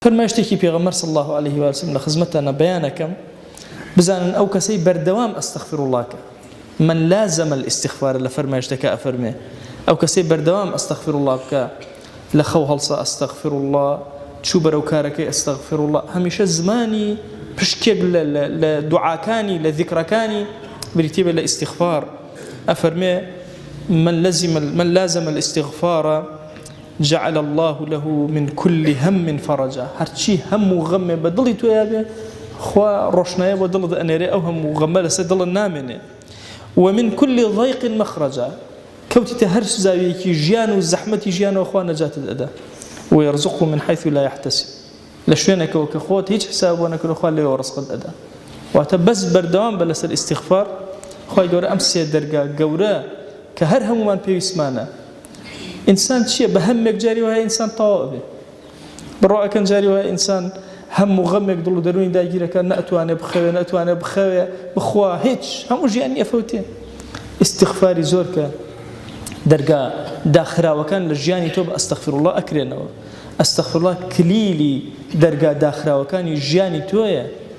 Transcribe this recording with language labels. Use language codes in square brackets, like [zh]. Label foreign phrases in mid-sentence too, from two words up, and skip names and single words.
[ckb] فرمایشتێکی پێغەمبەر [ar] صلی الله عليه و سلم [ckb] لە خزمەتانە بەیانەکەم بزانن ئەو کەسەی بەردەوام [ar] ئەستەغفر الله [ckb] کە [ar] من لازم الاستغفار [ckb] لە فەرمایشتەکە ئەفەرمێ ئەو کەسەی بەردەوام [ar] ئەستەغفر الله [ckb] بکە لە خەو هەڵسا [ar] ئەستەغفر الله [ckb] چوو بەرەو کارەکەی [ar] ئەستەغفر الله [ckb] هەمیشە زمانی پشکێک لە دوعاکانی لە ذیکرەکانی بریتیە بە لە ئیستیغفار ئەفەرمێ [ar] من لازم الاستغفار جعل الله له من كل هم فرجا [ckb] هرچی هم و غم بدڵی تۆ بێ خوا ڕۆشنایە بۆ دڵت ئەنێرێ ئەو هەموو غەمە لەسەر دڵت نامێنێ [ar] ومن كل ضيق مخرجا [ckb] کەوتیتە هەر زاویەکی ژیان و زەحمەتی ژیانەوە خوا نەجاتت ئەدا [ar] ويرزقه من حيث لا يحتسب [ckb] لە شوێنێکەوە کە خۆت هیچ حساب بۆ نەکردو خوا لێوە ڕزقت ئەدا واتە بەس بەردەوام بە لەسەر ئیستیغفار خوای گەورە ئەم سێ دەرگا گەورە کە هەر هەمومان پێویستمانە ئینسان چییە بە هەمێک جاری وایە ئینسان تەواو بێ بڕۆەکەن جاری وایە ئینسان هەموو غەمێک دڵ و دەروونی داگیرەکە نەتوانێ بخەوێ بخوا هیچ هەموو ژیانی ئەفەوتێ ئیستیغفاری زۆر کە دەرگا داخراوەکان لە ژیانی تۆ بە [ar] ئەستەغفر الله [ckb] ئەکرێنەوە [ar] ئەستەغفر الله [ckb] کلیلی دەرگا داخراوەکانی ژیانی تۆیە